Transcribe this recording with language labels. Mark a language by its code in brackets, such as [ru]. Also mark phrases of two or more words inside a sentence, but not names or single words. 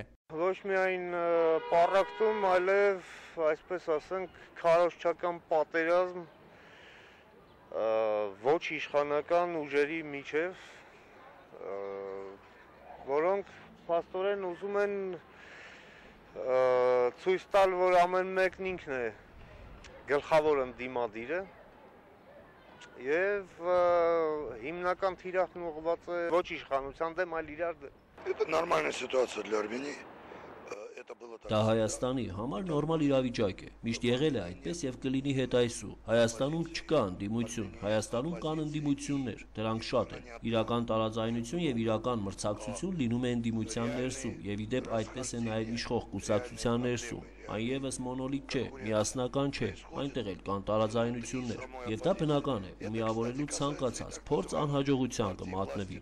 [hy] Ոչ միայն պառակտում, այլև, այսպես ասենք, քարոզչական պատերազմ ոչ իշխանական ուժերի միջև, որոնք փաստորեն ուզում են ցույց տալ, որ ամեն մեկն ինքն է գլխավոր ընդդիմադիրը եւ հիմնական թիրախն ուղղված է ոչ իշխանության դեմ, այլ իրար դեմ։ [ru] Это нормальная ситуация для Армении. Это было [hy] Դա Հայաստանի համար նորմալ իրավիճակ է, միշտ եղել է այդպես եւ կլինի հետ այսօր։ Հայաստանում չկա ընդդիմություն, Հայաստանում կան ընդդիմություններ, դրանք շատ են։ Իրական տարաձայնություն եւ իրական մրցակցություն լինում է ընդդիմության ներսում եւ իդեպ այդպես է նաեւ իշխող կուսակցության ներսում։ Այն եւս մոնոլիտ չէ, միասնական չէ, այնտեղ էլ կան տարաձայնություններ եւ դա բնական է, ու միավորելու ցանկացած փորձ անհաջողության կմատնվի։